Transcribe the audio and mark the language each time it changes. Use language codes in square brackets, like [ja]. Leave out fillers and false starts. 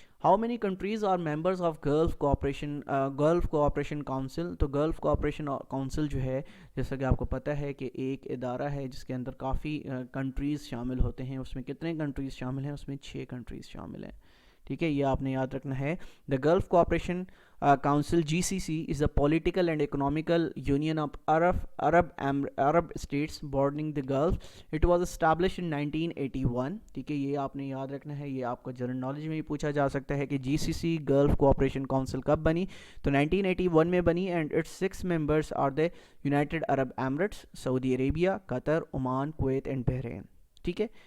[en] How many countries are members of Gulf Cooperation Council? [ur] تو golf cooperation council جو ہے جیسا کہ آپ کو پتہ ہے کہ ایک ادارہ ہے جس کے اندر کافی کنٹریز شامل ہوتے ہیں. اس میں کتنے کنٹریز شامل ہیں؟ اس میں 6 کنٹریز شامل ہیں، ٹھیک ہے. یہ آپ نے یاد رکھنا ہے. [en] The Gulf Cooperation Council GCC is a political and economical union of Arab states bordering the Gulf. It was established in 1981. [ur] ٹھیک ہے، یہ آپ نے یاد رکھنا ہے. یہ آپ کو جنرل نالج میں بھی پوچھا جا سکتا ہے کہ GCC گلف کوآپریشن کونسل کب بنی؟ تو 1981 میں بنی. [en] and it's 6 members are the United Arab Emirates, Saudi Arabia, Qatar, Oman, Kuwait and Bahrain, [ur] ٹھیک ہے.